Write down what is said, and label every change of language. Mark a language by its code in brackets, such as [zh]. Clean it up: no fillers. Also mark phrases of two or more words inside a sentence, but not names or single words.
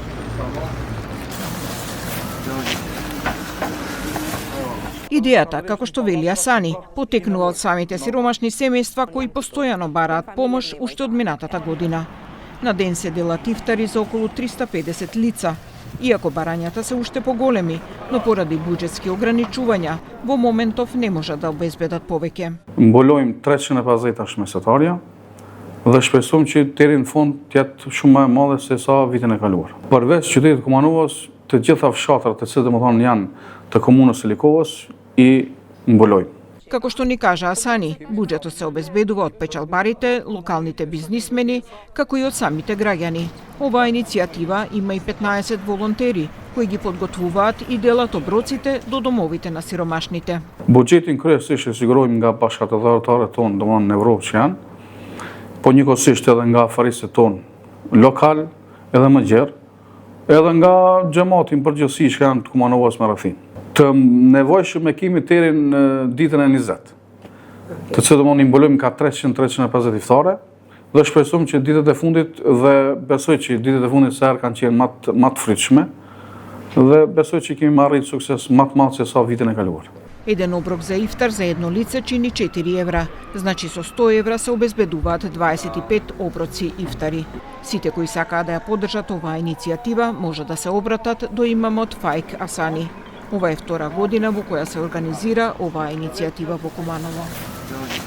[mk] Идејата, како што вели Асани, потекнува од самите сиромашни семејства кои постојано бараат помош уште од минатата година. На ден се делат ифтари за околу 350 лица. Иако барањата се уште поголеми, но поради буџетски ограничувања, во моментов не можат да обезбедат повеќе. [sq] Mbulojmë 350 mesatarja dhe shpresojmë që deri në fund të jetë shumë më e madhe se sa vitin e kaluar. Përveç qytetit të Kumanovës, të gjitha fshatrat e cilët domethënë janë të komunës së Likovës i mbulojmë. [mk] Како што ни кажа Асани, буџетот се обезбедува од печалбарите, локалните бизнисмени, како и од самите граѓани. Оваа иницијатива има и 15 волонтери, кои ги подготвуваат и делат оброците до домовите на сиромашните. [sq] Buxhetin kryesisht e sigurojmë nga bashkëtarët tonë, domthonë në Evropë që janë, po njëkohësisht edhe nga afarisët tonë lokal, edhe më gjerë, edhe nga xhamati në përgjithësi që janë të Kumanovës me rrethin. Të nevojshëm e kemi deri në ditën e 20. Të cilët domthonë i mbulojmë ka 300-350 iftare dhe shpresojmë që ditët e fundit dhe besoj që ditët e fundit sa herë kanë qenë më të fritshme dhe besoj që kemi marrë sukses më të madh se sa vitin e kaluar. [mk] Еден оброк за ифтар за едно лице чини 4 евра, значи со 100 евра се обезбедуваат 25 оброци ифтари. Сите кои сакаат да ја поддржат оваа иницијатива може да се обратат до имамот Фаик Асани. Ова е втора година во која се организира оваа иницијатива во Куманово.